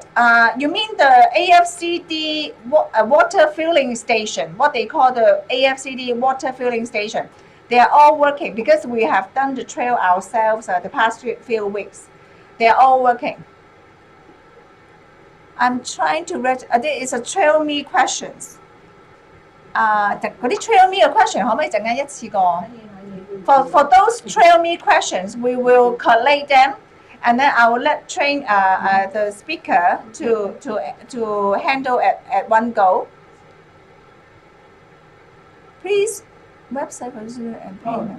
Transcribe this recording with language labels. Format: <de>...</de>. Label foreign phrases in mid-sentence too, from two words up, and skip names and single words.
<en>You mean the AFCD water filling station, what they call the AFCD water filling station. They are all working because we have done the trail ourselves the past few weeks. They are all working. I'm trying to read. There is a TRAILME questions.</en> <yue>嗰啲 TRAILME 嘅 question 可唔可以陣間一次過</yue> <en>For those TRAILME questions, we will collate them. And then I will let train the speaker to handle at one go. Please, website procedure and payment.</en>